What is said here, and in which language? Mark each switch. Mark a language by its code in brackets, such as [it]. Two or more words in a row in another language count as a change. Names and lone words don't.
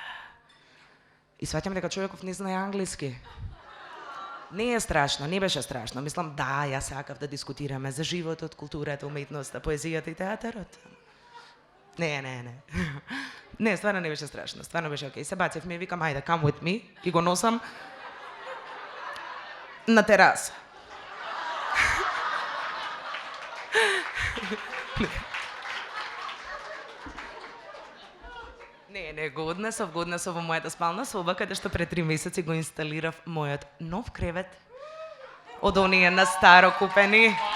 [mk] И сваќам дека човеков не знае англиски. Не е страшно, не беше страшно. Мислам, да, јас сакав да дискутираме за животот, културата, уметноста, поезијата и театарот. Не. Не, стварно не беше страшно, стварно беше окей. Се бацевме и викам, ајде, [en] come with me, [mk] и го носам на тераса. Не, го однесов во мојата спална соба, каде што пред 3 месеци го инсталирав мојот нов кревет од оние на старо купени.